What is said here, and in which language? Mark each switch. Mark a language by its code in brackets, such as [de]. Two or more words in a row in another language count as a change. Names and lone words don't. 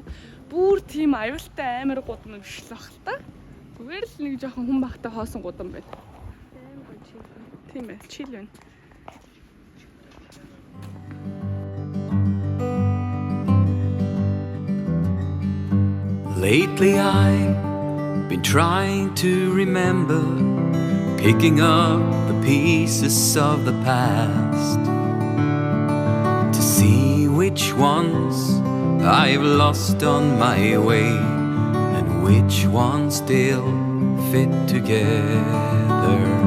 [mn] Бүр тийм аюултай амар гудам биш л бах та. Зүгээр л нэг жоохон хүн багтаа хоосон гудам байна. Амар гоё чил. Тийм ээ, чил байна. [en] Lately I've been trying to remember, picking up the pieces of the past, to see which ones I've lost on my way and which ones still fit together.